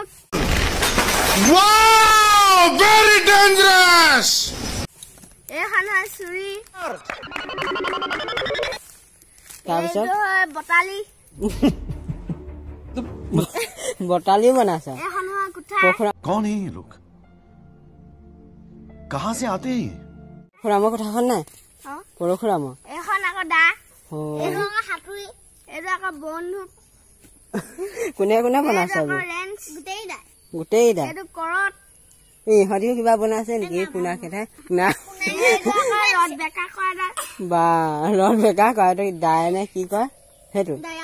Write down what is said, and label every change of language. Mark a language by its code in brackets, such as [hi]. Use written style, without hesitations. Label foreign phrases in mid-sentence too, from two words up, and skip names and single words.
[en] very dangerous [as] এখন হয় চুৰি তাৰপিছত বটালি বটালিও বনাইছে এখন হয় কুঠা [hi] कौन है ये लोग कहां से आते हैं [as] পৰশুৰামৰ কথাখন নাই পৰশুৰামৰ এখন আকৌ দা এখন হাতুৰি এইটো আকৌ বন্ধু কোনে কোনে বনাইছে গোটেই দা এইটো কৰত ইহঁতিও কিবা বনাইছে নেকি কোনা খেদাই না ৰদ বেকা কৰা বা ৰদ বেকা কয় দাই নে কি কয় সেইটো